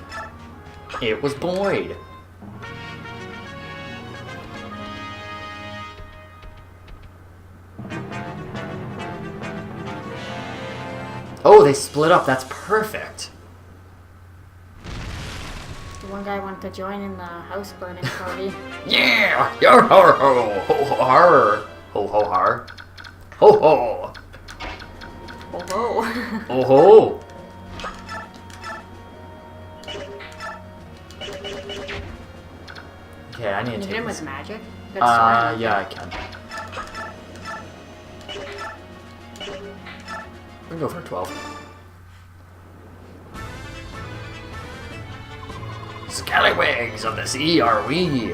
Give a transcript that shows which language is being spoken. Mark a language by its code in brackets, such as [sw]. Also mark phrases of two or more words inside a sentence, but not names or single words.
[en] It was Boyd. Oh, they split up. That's perfect. The one guy wanted to join in the house burning party. Yeah! Yo ho ho ho ho har ho ho har ho ho Oh ho. ho ho. Okay, I need to Can you take hit him this. with magic? Good sword. Yeah, I can. We can go for 12. Scallywags of the sea are we.